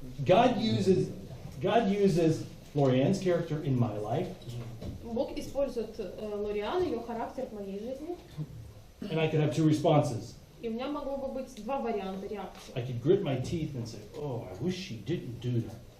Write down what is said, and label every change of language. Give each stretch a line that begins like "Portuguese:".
English: God uses Lorianne's character in my life.
Russian: Бог использует Лориан, ее характер в моей жизни.
English: And I could have two responses.
Russian: И у меня могло бы быть два варианта реакции.
English: I could grit my teeth and say, "Oh, I wish she didn't do that."